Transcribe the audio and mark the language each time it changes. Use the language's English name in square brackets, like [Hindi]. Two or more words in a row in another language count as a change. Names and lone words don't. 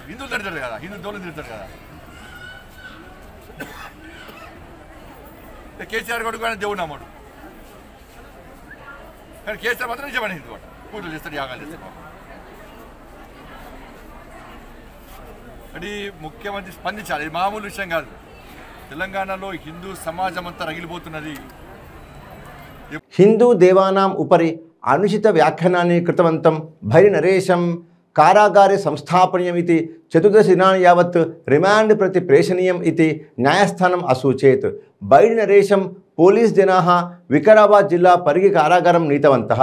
[Telugu] హిందువులు తిడతారు కదా, హిందూ దోళ్ళు తిడతారు కదా. కేసీఆర్ కొడుకు ఆయన దేవుడు నమ్మడు, కానీ కేసీఆర్ మాత్రం నిజమైన హిందూ వాడు. పూజలు చేస్తారు, యాగాలు చేస్తారు. అది ముఖ్యమంత్రి స్పందించాలి. ఇది మామూలు విషయం కాదు. తెలంగాణలో హిందూ సమాజం అంతా రగిలిపోతున్నది. [Sanskrit] हिंदू देवानाम् उपरि अनुचित व्याख्यानानि कृतवन्तं भैरी नरेशं कारागारे संस्थापनीयम् इति 14 दिनानि यावत् रिमाण्ड् प्रति प्रेषणीयम् इति न्यायस्थानम् असूचयत्। बैडि नरेशं पोलीस् जनाः विकाराबाद् जिल्ला परिगि कारागारं नीतवन्तः।